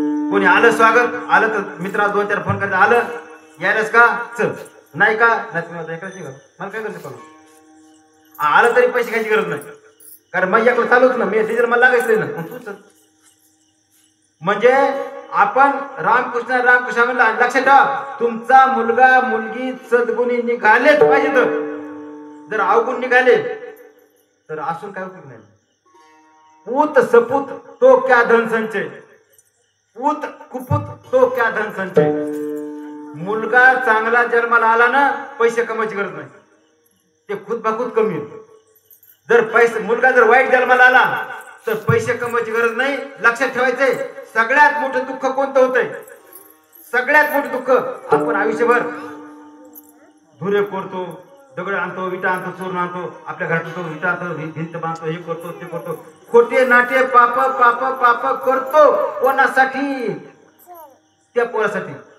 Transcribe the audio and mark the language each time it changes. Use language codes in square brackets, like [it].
[mr] कोणी आलं स्वागत आलं तर मित्राला 2-4 फोन करायचं आलं यायलाच का चल नाही का नाही मला काय करतो आलं तरी पैसे घ्यायची गरज नाही कारण माझ्याकडे चालूच ना मी डिझेल मला लागायचं ना तू चल म्हणजे आपण रामकृष्ण रामकृष्ण म्हणलं आणि लक्षात ठेवा, तुमचा मुलगा मुलगी सद्गुणी निघालेच पाहिजे. जर अवगुण निघाले तर असून काय उपयोग नाही. [hi] पूत सपूत तो क्या धन संचय, पूत कुपूत तो क्या धन संचय. [mr] मुलगा चांगला जन्माला आला ना, पैसे कमवायची गरज नाही, ते खुद बाखूद कमी होते. जर पैसे मुलगा जर वाईट जन्माला आला तर पैसे कमवायची गरज नाही. लक्षात ठेवायचंय, सगळ्यात मोठं दुःख कोणतं होतंय? सगळ्यात मोठं दुःख आपण आयुष्यभर धुरे कोरतो, दगड आणतो, विटा आणतो, चोरून आणतो, आपल्या घरात तो विटा आणतो, भिंत बांधतो, हे करतो ते करतो, खोटे नाटे पाप पाप पाप करतो. कोणासाठी? त्या पोरासाठी.